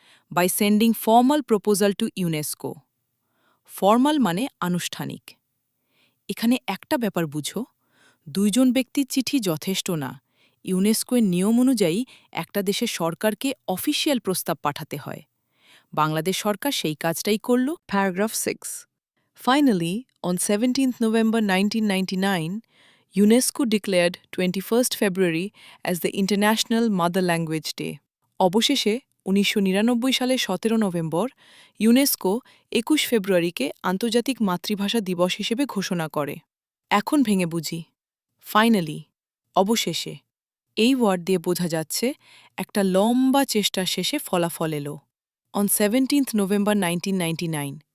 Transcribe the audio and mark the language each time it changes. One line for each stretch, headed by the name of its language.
English: By sending formal proposal to UNESCO.
Bangla: Formal মানে আনুষ্ঠানিক। এখানে একটা ব্যাপার বুঝো, ২ জন ব্যক্তির চিঠি যথেষ্ট না। ইউনেস্কোর নিয়ম অনুযায়ী একটা দেশের সরকারকে অফিসিয়াল প্রস্তাব পাঠাতে হয়। বাংলাদেশ সরকার সেই কাজটাই করল। Paragraph 6.
English: Finally, on 17th November 1999, UNESCO declared 21st February as the International Mother Language Day.
Bangla: অবশেষে ১৯৯৯ সালের ১৭ নভেম্বর ইউনেস্কো ২১ ফেব্রুয়ারিকে আন্তর্জাতিক মাতৃভাষা দিবস হিসেবে ঘোষণা করে। এখন ভেঙে বুঝি। ফাইনালি, অবশেষে, এই ওয়ার্ড দিয়ে বোঝা যাচ্ছে একটা লম্বা চেষ্টার শেষে ফলাফল এলো।
English: on 17th November 1999,